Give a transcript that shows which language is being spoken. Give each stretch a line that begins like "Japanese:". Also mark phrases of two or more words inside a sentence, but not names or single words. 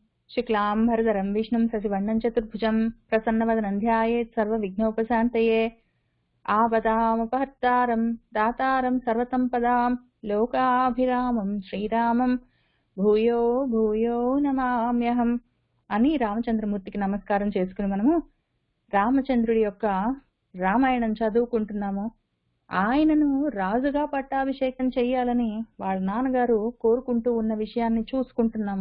Sanskrit: शुक्लांबरधरं विष्णुं शशिवर्णं चतुर्भुजं प्रसन्नवदनं ध्यायेत् सर्वविघ्नोपशान्तये। आपदामपहर्तारं दातारं सर्वसम्पदां लोकाभिरामं శ్రీరామం భూయో భూయో నమామ్యహం
Telugu: అని రామచంద్రమూర్తికి నమస్కారం చేసుకుని మనము రామచంద్రుడి యొక్క రామాయణం చదువుకుంటున్నాము. ఆయనను రాజుగా పట్టాభిషేకం చెయ్యాలని వాళ్ళ నాన్నగారు కోరుకుంటూ ఉన్న విషయాన్ని చూసుకుంటున్నాము.